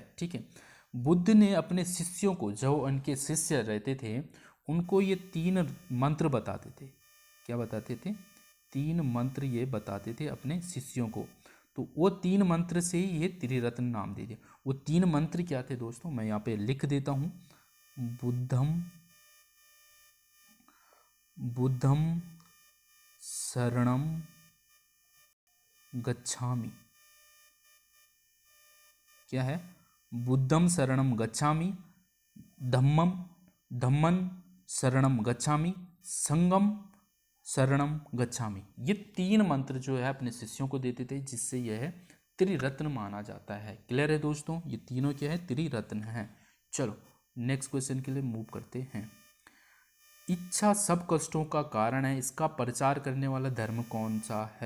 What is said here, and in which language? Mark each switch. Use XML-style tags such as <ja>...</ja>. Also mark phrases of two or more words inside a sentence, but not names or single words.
<hi>ठीक है, बुद्ध ने अपने शिष्यों को, जो उनके शिष्य रहते थे, उनको ये 3 मंत्र बताते थे। क्या बताते थे? 3 मंत्र ये बताते थे अपने शिष्यों को। तो वो 3 मंत्र से ही ये त्रिरत्न नाम दे दिया। वो 3 मंत्र क्या थे दोस्तों, मैं यहाँ पे लिख देता हूँ।</hi> <pi>बुद्धम शरणम गच्छामि।</pi> <hi>क्या है?</hi> <pi>बुद्धम शरणम गच्छामि, धम्मन शरणम गच्छामि, संगम शरणम गच्छामि।</pi> <hi>ये 3 मंत्र जो है अपने शिष्यों को देते थे, जिससे यह त्रिरत्न माना जाता है। क्लियर है दोस्तों? ये तीनों क्या है? त्रिरत्न है। चलो</hi> <en>next question</en> <hi>के लिए मूव करते हैं। इच्छा सब कष्टों का कारण है, इसका प्रचार करने वाला धर्म कौन सा है?</hi>